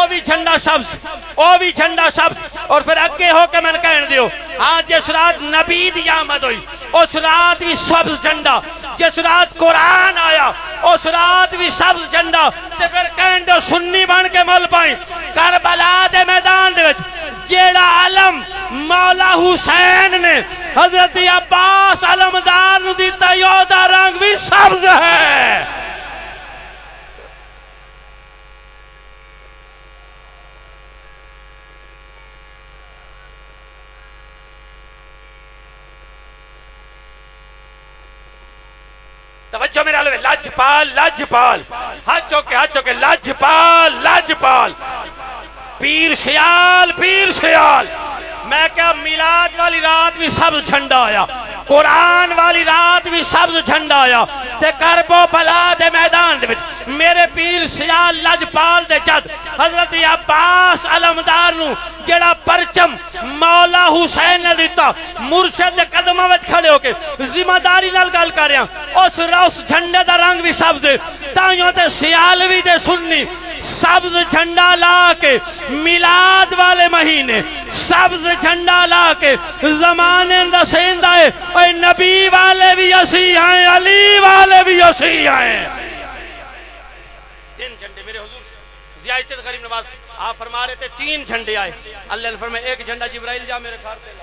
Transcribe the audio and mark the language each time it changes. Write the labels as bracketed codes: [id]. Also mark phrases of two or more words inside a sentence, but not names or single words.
[pa] بھی جھنڈا سبز او بھی جھنڈا سبز اور پھر اگے ہو کے میں کہن دیو ہاں جس رات نبی دی آمد ہوئی اس رات بھی سبز جھنڈا جس رات قرآن آیا اس رات بھی سبز جھنڈا تے پھر کہن دیو سنی بن کے مل پائیں کربلا دے میدان دے وچ جیڑا علم مولا حسین نے حضرت عباس علمدار نو دیتا یودا رنگ بھی سبز ہے توجہ میرے علوے لجپال لجپال ہاتھ چوکے لجپال لجپال پیر سیال میں کہا میلاد والی رات بھی سبز جھنڈا آیا قرآن والی رات بھی سبز جھنڈا آیا تے کربو بلا دے میدان دے وچ میرے پیر سیال لجپال دے جد حضرت عباس علمدار نو جڑا پرچم مولا حسین نے دیتا مرشد دے قدمہ وچ کھڑے ہو کے ذمہ داری نال گل کر رہا اس جھنڈے دا رنگ بھی سبز تائیوں تے سیالوی دے سنی سبز جھنڈا لا کے میلاد والے مہینے سبز جھنڈا لا کے زمانے دا سیندا ہے اے نبی والے بھی اسی ہیں علی والے بھی اسی ہیں [ur] 3 جھنڈے میرے حضور زیادت غریب نواز آپ فرما رہے تھے 3 جھنڈے آئے اللہ نے فرمایا ایک جھنڈا جبرائیل جا میرے گھر پہ لا